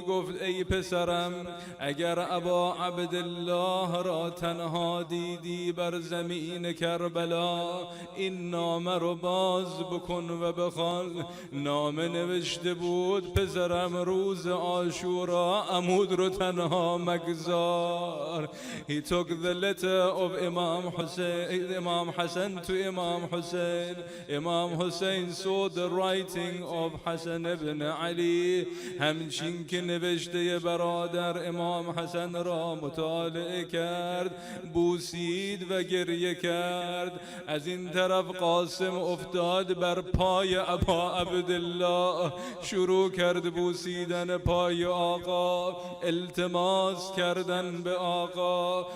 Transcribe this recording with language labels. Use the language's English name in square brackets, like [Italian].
[Persian] گفت ای پسرم، اگر ابا عبدالله را تنها دیدی بر زمین کربلا، این نامه رو باز بکن و بخوان. نامه نوشته بود پسرم، روز عاشورا عمود رو تنها مگذار. [English] He took the letter of Imam Hassan to Imam Hussain. Imam Hussain saw the writing of Hassan ibn Ali. [Persian] همچین که نوشته برادر امام حسن را مطالعه کرد، بوسید و گریه کرد. از این طرف قاسم افتاد بر پای ابا عبدالله، شروع کرد بوسیدن پای آقا، التماس کردن به آقا.